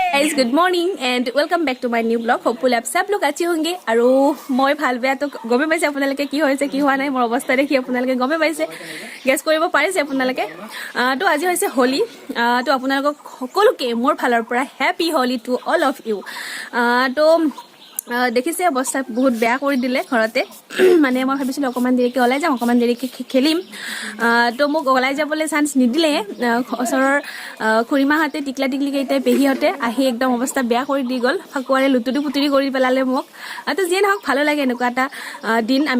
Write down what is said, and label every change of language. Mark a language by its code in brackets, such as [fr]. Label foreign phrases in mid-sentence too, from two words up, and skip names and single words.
[en] guys good morning and welcome back to my new blog hopefully [hi] आप सब लोग अच्छे होंगे और मैं [as] ভাল বেয়া তো গমে পাইছে আপোনালোকে কি হৈছে কি হোৱা নাই মোৰ অৱস্থা দেখি আপোনালোকে গমে পাইছে গেছ কৰিব পাৰিছে আপোনালোকে তো আজি হৈছে হোলি তো আপোনালোকক সকলোকে মোৰ ফালৰ পৰা [en] happy Holi to all of you [as] তো দেখিছে অৱস্থা বহুত বেয়া কৰি দিলে ঘৰতে মানে মই ভাবিছিলো অকমান দেৰিকে ওলাই যাম অকমান দেৰিকে খেলিম তো মোক ওলাই যাবলৈ চান্স নিদিলে ওচৰৰ খুৰিমাহঁতে টিকলা টিকলি কেইটাই পেহীহঁতে আহি একদম অৱস্থা বেয়া কৰি দি গ'ল ফাকুৱাৰে লুতুৰি পুতুৰি কৰি পেলালে মোক তো যিয়ে নহওক ভালো লাগে এনেকুৱা এটা দিন আমি